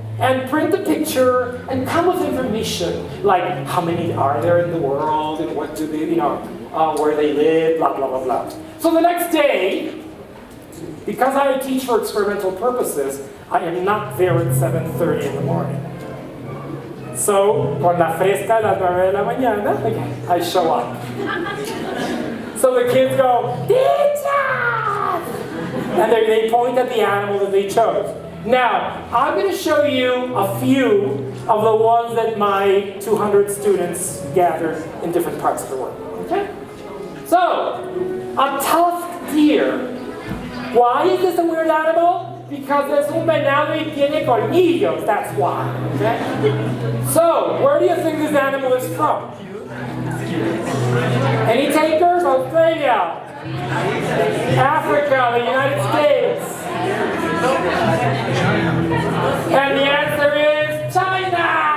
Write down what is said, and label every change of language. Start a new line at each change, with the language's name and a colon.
English: And print the picture and come with information like how many are there in the world and what do they, where they live, blah, blah, blah, blah. So the next day, because I teach for experimental purposes, I am not there at 7:30 in the morning.
Spanish: So, con la fresca a las 9 de la mañana,
English: I show up. So the kids go, teacher! And they point at the animal that they chose. Now, I'm going to show you a few of the ones that my 200 students gathered in different parts of the world. Okay? So, a tusked deer. Why is this a weird animal?
Spanish: Because es un venado y tiene colmillos,
English: that's why. Okay? So, where do you think this animal is from? Any takers? Australia, Africa, the United States. And the answer is China!